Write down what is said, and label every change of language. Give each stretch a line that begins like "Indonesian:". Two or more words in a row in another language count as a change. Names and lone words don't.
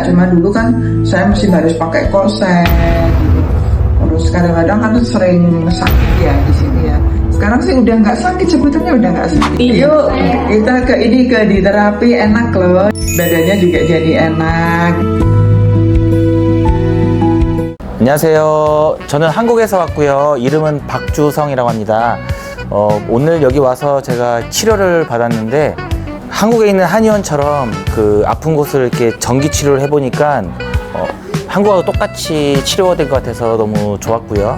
Indonesian: Cuma dulu kan saya masih harus pakai korset gitu. Terus kadang-kadang kan sering sakit ya di sini ya. Sekarang sih udah nggak sakit, sebetulnya udah nggak sakit. Yuk kita di terapi enak loh, badannya juga jadi enak.
Korean: 안녕하세요. 저는 한국에서 왔고요. 이름은 박주성이라고 합니다. 오늘 여기 와서 제가 치료를 받았는데 한국에 있는 한의원처럼 그 아픈 곳을 이렇게 전기 치료를 해보니까 한국하고 똑같이 치료가 된 것 같아서 너무 좋았고요.